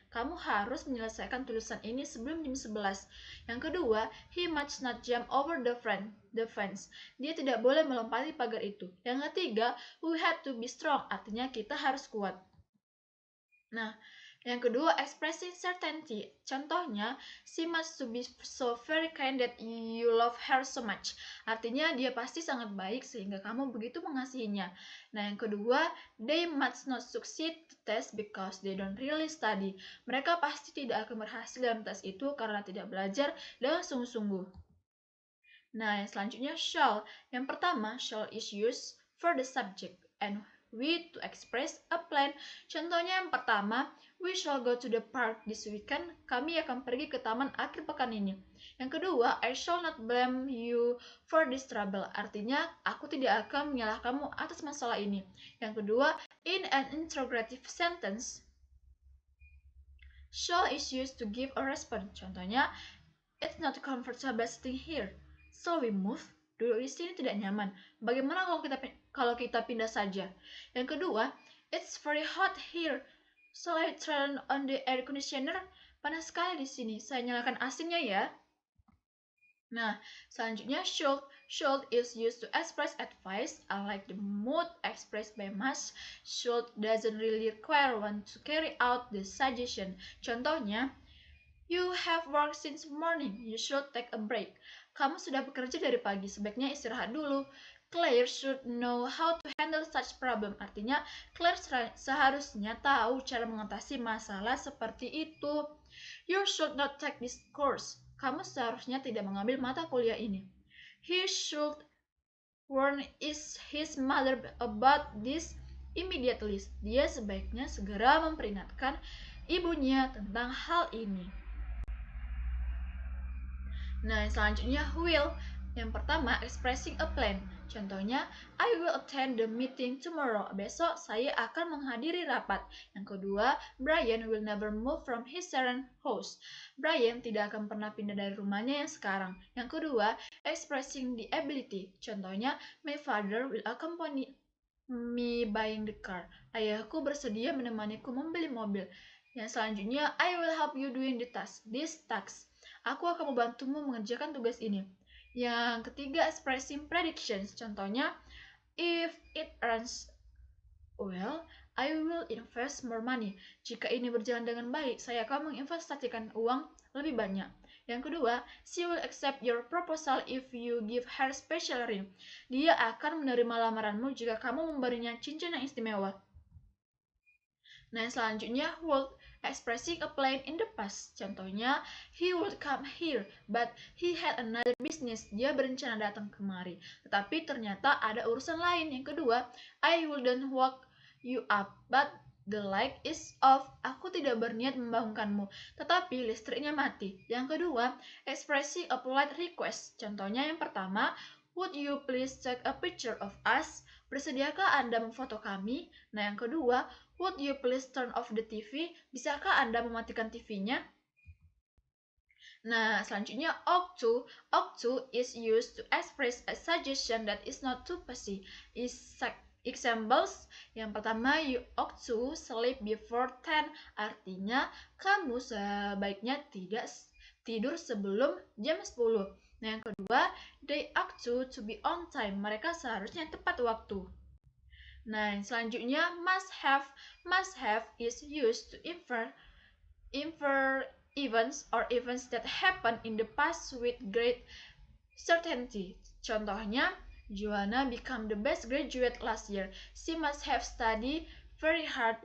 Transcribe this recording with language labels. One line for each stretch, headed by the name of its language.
Indonesian: Kamu harus menyelesaikan tulisan ini sebelum jam 11. Yang kedua,
English: he must not jump over the fence.
Indonesian: Dia tidak boleh melompati pagar itu. Yang ketiga,
English: we had to be strong.
Indonesian: Artinya kita harus kuat. Nah, yang kedua,
English: expressing certainty.
Indonesian: Contohnya,
English: she must to be so very kind that you love her so much.
Indonesian: Artinya, dia pasti sangat baik sehingga kamu begitu mengasihinya. Nah, yang kedua,
English: they must not succeed the test because they don't really study.
Indonesian: Mereka pasti tidak akan berhasil dalam tes itu karena tidak belajar dengan sungguh-sungguh. Nah, yang selanjutnya, shall. Yang pertama,
English: shall is used for the subject and we to express a plan.
Indonesian: Contohnya yang pertama,
English: we shall go to the park this weekend.
Indonesian: Kami akan pergi ke taman akhir pekan ini. Yang kedua,
English: I shall not blame you for this trouble.
Indonesian: Artinya, aku tidak akan menyalahkanmu atas masalah ini. Yang kedua,
English: in an interrogative sentence, shall is used to give a response.
Indonesian: Contohnya,
English: it's not comfortable sitting here. So we move.
Indonesian: Duduk di sini tidak nyaman. Bagaimana kalau kita pindah saja? Yang kedua,
English: it's very hot here. So I turn on the air conditioner.
Indonesian: Panas sekali di sini. Saya nyalakan AC-nya ya. Nah, selanjutnya should.
English: Should is used to express advice, unlike the mood expressed by must. Should doesn't really require one to carry out the suggestion.
Indonesian: Contohnya,
English: you have worked since morning. You should take a break.
Indonesian: Kamu sudah bekerja dari pagi, sebaiknya istirahat dulu.
English: Claire should know how to handle such problem.
Indonesian: Artinya, Claire seharusnya tahu cara mengatasi masalah seperti itu.
English: You should not take this course.
Indonesian: Kamu seharusnya tidak mengambil mata kuliah ini.
English: He should warn his mother about this immediately.
Indonesian: Dia sebaiknya segera memperingatkan ibunya tentang hal ini. Nah, selanjutnya will. Yang pertama,
English: expressing a plan.
Indonesian: Contohnya,
English: I will attend the meeting tomorrow.
Indonesian: Besok saya akan menghadiri rapat. Yang kedua,
English: Brian will never move from his current house.
Indonesian: Brian tidak akan pernah pindah dari rumahnya yang sekarang. Yang kedua,
English: expressing the ability.
Indonesian: Contohnya,
English: my father will accompany me buying the car.
Indonesian: Ayahku bersedia menemaniku membeli mobil. Yang selanjutnya,
English: I will help you doing this task.
Indonesian: Aku akan membantumu mengerjakan tugas ini. Yang ketiga,
English: expressing predictions.
Indonesian: Contohnya,
English: if it runs well, I will invest more money.
Indonesian: Jika ini berjalan dengan baik, saya akan menginvestasikan uang lebih banyak. Yang kedua,
English: she will accept your proposal if you give her special ring.
Indonesian: Dia akan menerima lamaranmu jika kamu memberinya cincin yang istimewa. Nah, selanjutnya,
English: would expressing a plan in the past.
Indonesian: Contohnya,
English: he would come here, but he had another business.
Indonesian: Dia berencana datang kemari, tetapi ternyata ada urusan lain. Yang kedua,
English: I wouldn't wake you up, but the light is off.
Indonesian: Aku tidak berniat membangunkanmu, tetapi listriknya mati. Yang kedua,
English: expressing a polite request.
Indonesian: Contohnya yang pertama,
English: would you please take a picture of us?
Indonesian: Bersediakah Anda memfoto kami? Nah, yang kedua,
English: would you please turn off the TV?
Indonesian: Bisakah Anda mematikan TV-nya? Nah, selanjutnya ought to.
English: Ought to is used to express a suggestion that is not too fussy. Examples,
Indonesian: yang pertama,
English: you ought to sleep before 10.
Indonesian: Artinya, kamu sebaiknya tidak tidur sebelum jam 10. Nah, yang kedua,
English: they ought to be on time.
Indonesian: Mereka seharusnya tepat waktu. Nah, selanjutnya, must have.
English: Must have is used to infer events or events that happen in the past with great certainty.
Indonesian: Contohnya,
English: Joanna became the best graduate last year. She must have studied very hard.